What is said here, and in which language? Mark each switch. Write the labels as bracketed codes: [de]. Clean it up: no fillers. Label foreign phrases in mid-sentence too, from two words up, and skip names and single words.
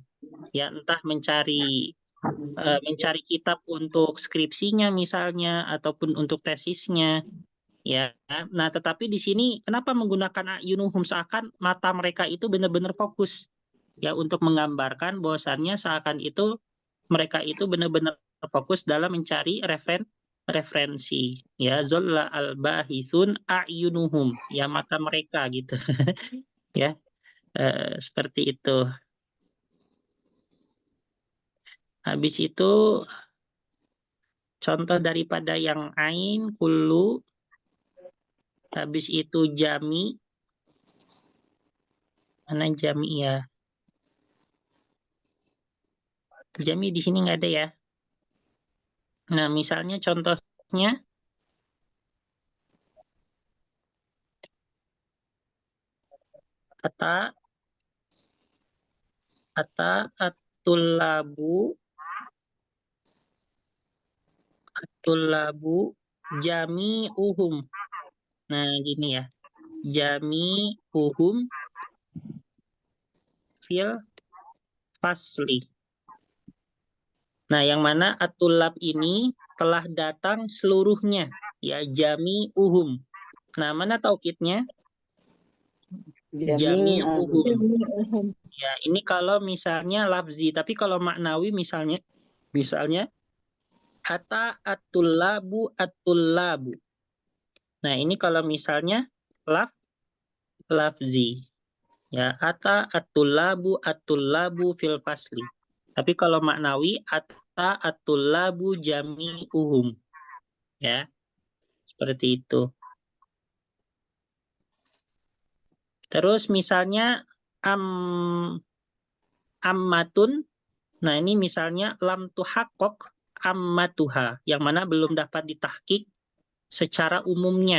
[id] Ya, entah mencari kitab untuk skripsinya misalnya ataupun untuk tesisnya. Ya, nah tetapi di sini kenapa menggunakan a'yunuhum seakan mata mereka itu benar-benar fokus ya untuk menggambarkan bahwasannya seakan itu mereka itu benar-benar fokus dalam mencari referensi ya [ar] ظل الباحثون أعينهم [id] ya mata mereka gitu ya seperti itu. Habis itu contoh daripada yang ain kullu, habis itu jami, mana jami ya? Jami di sini nggak ada ya. Nah, misalnya contohnya [ar] أتى الطلاب جميعهم. [id] Nah, gini ya. [ar] جميعهم في الفصل. [id] Nah, yang mana at-tullab ini telah datang seluruhnya. Ya, jami'uhum. Nah, mana taukidnya? Jami'uhum. Ya, ini kalau misalnya lafzi, tapi kalau maknawi misalnya [ar] أتى الطلاب. [id] Nah, ini kalau misalnya lafzi. Ya, [ar] أتى الطلاب في الفصل. [id] Tapi kalau maknawi [ar] أتى الطلاب جميعهم. [id] Ya, seperti itu. Terus misalnya ammatun. Nah, ini misalnya [ar] لم تحقق عامتها, [id] yang mana belum dapat ditahqiq secara umumnya.